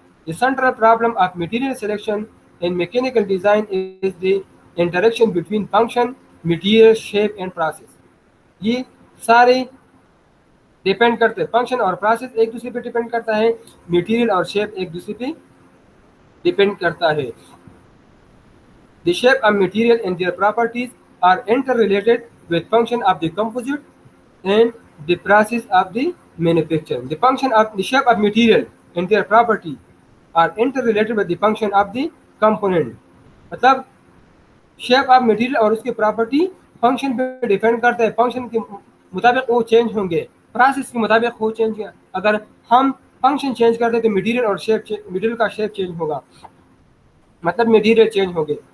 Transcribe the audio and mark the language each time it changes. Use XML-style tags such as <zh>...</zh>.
<en>The central problem of material selection in mechanical design is the interaction between function, material, shape and process.</en> <hi>ये सारे depend करते हैं, function और process एक दूसरे पे डिपेंड करता है, मटेरियल और शेप एक दूसरे पे डिपेंड करता है।</hi> <en>The shape of material and their properties are interrelated with function of the composite and the process of the manufacture. The function of the shape of material and their property are interrelated with the function of the component.</en> <hi>मतलब shape of material और उसकी property function पे depend करता है, function के मुताबिक वो change होंगे, प्रोसेस के मुताबिक वो चेंज। अगर हम फंक्शन चेंज करते हैं तो मटेरियल और शेप, मटेरियल का शेप चेंज होगा, मतलब मटेरियल चेंज होंगे।</hi>